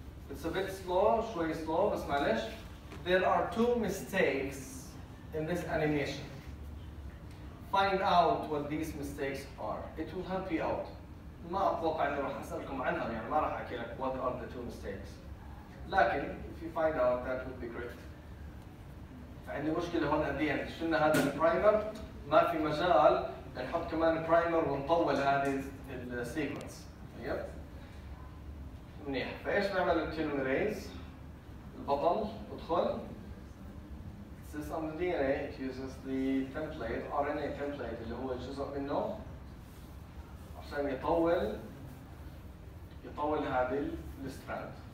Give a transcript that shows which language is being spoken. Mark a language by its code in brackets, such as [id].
[en] It's a bit slow, شوي slow [ar] بس معلش. [en] There are two mistakes in this animation. Find out what these mistakes are. It will help you out. [ar] ما أتوقع إنه راح أسألكم عنها يعني ما راح أحكي لك [en] what are the two mistakes. لكن if you find out that would be great. [ar] فعندي مشكلة هون قديا شلنا هذا البرايمر ما في مجال نحط كمان برايمر ونطول هذه السيكونس. طيب منيح. فايش نعمل التيلوميريز؟ البطل بدخل [en] This on the DNA it uses the template RNA template [ar] اللي هو جزء منه عشان يطول هذه الستراند.